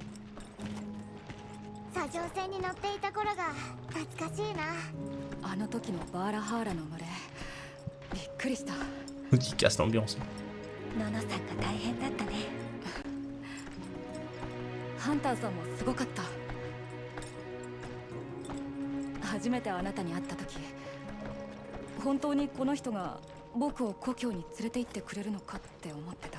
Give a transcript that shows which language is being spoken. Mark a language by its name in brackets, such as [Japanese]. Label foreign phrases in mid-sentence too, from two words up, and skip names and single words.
[Japanese] 作業船に乗っていた頃が懐かしいな。あの時のバーラハーラの群れ、びっくりした。 [French] Qui casse l'ambiance. [Japanese] ナナさんが大変だったね。ハンターさんもすごかった。初めてあなたに会った時、本当にこの人が僕を故郷に連れて行ってくれるのかって思ってた。